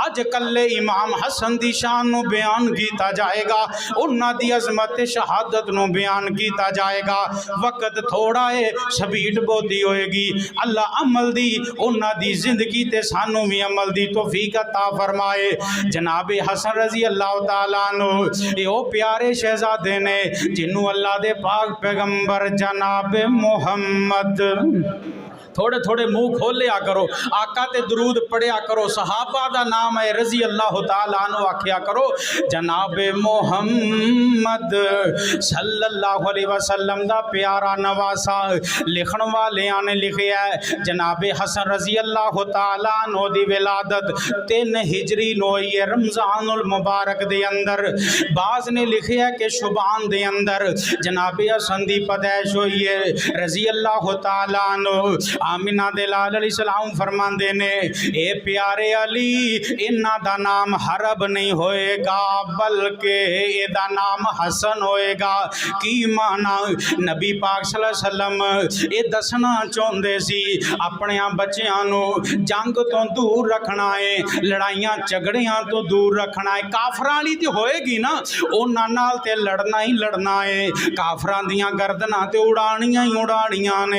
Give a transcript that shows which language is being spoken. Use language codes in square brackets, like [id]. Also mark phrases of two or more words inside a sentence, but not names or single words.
[pa] ਅੱਜ ਕੱਲੇ ਇਮਾਮ ਹਸਨ ਦੀ ਸ਼ਾਨ ਨੂੰ ਬਯਾਨ ਕੀਆ ਜਾਏਗਾ, ਉਨ੍ਹਾਂ ਦੀ ਅਜ਼ਮਤ ਸ਼ਹਾਦਤ ਨੂੰ ਬਯਾਨ ਕੀਆ ਜਾਏਗਾ। ਵਕਤ ਥੋੜ੍ਹਾ ਹੈ, ਸਪੀਡ ਬਹੁਤੀ ਹੋਏਗੀ। ਅੱਲਾਹ ਅਮਲ ਦੀ ਉਨ੍ਹਾਂ ਦੀ ਜ਼ਿੰਦਗੀ ਤੇ ਸਾਨੂੰ ਭੀ ਅਮਲ ਦੀ ਤੌਫ਼ੀਕ ਅਤਾ ਫ਼ਰਮਾਏ। ਜਨਾਬ ਹਸਨ [ar] رضي الله تعالى عنه [pa] ਓ ਪਿਆਰੇ ਸ਼ਹਿਜ਼ਾਦੇ ਨੇ ਜਿਨ੍ਹੋਂ ਅੱਲਾਹ ਦੇ ਪਾਕ ਪੈਗੰਬਰ ਜਨਾਬ ਮੋਹੰਮਦ, ਥੋੜ੍ਹੇ ਥੋੜ੍ਹੇ ਮੂੰਹ ਖੋਲ੍ਹਿਆ ਕਰੋ, ਆਕਾ ਤੇ ਦਰੂਦ ਪੜ੍ਹਿਆ ਕਰੋ, ਸਹਾਬਾ ਦਾ ਨਾਮ ਹੈ [ar] رضي الله تعالى عنه [pa] ਆਖਿਆ ਕਰੋ। ਜਨਾਬ ਮੋਹੰਮਦ [ar] صلى الله عليه وسلم [pa] ਦਾ ਪਿਆਰਾ ਨਵਾਸਾ ਲਿਖਣ ਵਾਲਿਆਂ ਨੇ ਲਿਖਿਆ ਹੈ, ਜਨਾਬ ਹਸਨ [ar] رضي الله تعالى عنه [pa] ਦੀ ਵਿਲਾਦਤ 3 ਹਿਜਰੀ ਨੂੰ ਹੋਈ ਹੈ, ਰਮਜ਼ਾਨੁਲ ਮੁਬਾਰਕ ਦੇ ਅੰਦਰ। ਬਾਜ਼ ਨੇ ਲਿਖਿਆ ਕਿ ਸ਼ੁਬਾਨ ਦੇ ਅੰਦਰ ਜਨਾਬ ਹਸਨ ਦੀ ਪੈਦਾਇਸ਼ ਹੁਈ ਹੈ [ar] رضي الله تعالى عنه. [pa] ਆਮਿਨਾ ਦੇ ਲਾਲ ਅਲੈਹਿੱਸਲਾਮ ਫ਼ਰਮਾਂਦੇ ਨੇ, ਏ ਪਿਆਰੇ ਅਲੀ ਇਨ੍ਹਾਂ ਦਾ ਨਾਮ ਹਰਬ ਨਹੀਂ ਹੋਏਗਾ ਬਲਕਿ ਏਦਾ ਨਾਮ ਹਸਨ ਹੋਏਗਾ। ਕੀ ਮਾਨਾ? ਨਬੀ ਪਾਕ [ar] صلى الله عليه وسلم [pa] ਯੇ ਦੱਸਣਾ ਚਾਹੁੰਦੇ ਸੀ ਅਪਣੇ ਬੱਚਿਆਂ ਨੂੰ ਜੰਗ ਤੋ ਦੂਰ ਰੱਖਣਾ ਹੈ, ਲੜਾਈਆਂ ਝਗੜਿਆਂ ਤੋ ਦੂਰ ਰੱਖਣਾ ਹੈ। ਕਾਫ਼ਰਾਂ ਵਾਲੀ ਤੇ ਹੋਏਗੀ ਨਾ, ਉਨ੍ਹਾਂ ਨਾਲ ਤੇ ਲੜਨਾ ਹੀ ਲੜਨਾ ਹੈ, ਕਾਫ਼ਰਾਂ ਦੀਆਂ ਗਰਦਨਾਂ ਤੇ ਉਡਾਣੀਆਂ ਹੀ ਉਡਾਣੀਆਂ ਨੇ।